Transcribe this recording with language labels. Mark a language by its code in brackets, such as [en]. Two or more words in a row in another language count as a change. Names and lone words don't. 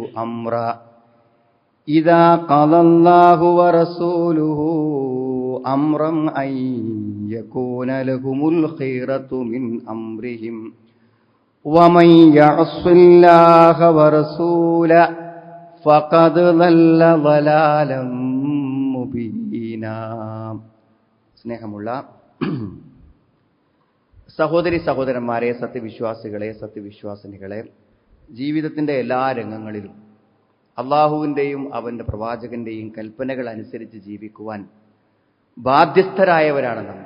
[ar] أمرا أن يكون لهم الخيرة من أمرهم ومن يعص الله ورسوله فقد ضل ضلالا مبينا. [ml] സ്നേഹമുള്ള സഹോദരി സഹോദരന്മാരെ, സത്യവിശ്വാസികളെ, സത്യവിശ്വാസിനികളെ, ജീവിതത്തിൻ്റെ എല്ലാ രംഗങ്ങളിലും അള്ളാഹുവിൻ്റെയും അവൻ്റെ പ്രവാചകന്റെയും കൽപ്പനകൾ അനുസരിച്ച് ജീവിക്കുവാൻ ബാധ്യസ്ഥരായവരാണ് നമ്മൾ.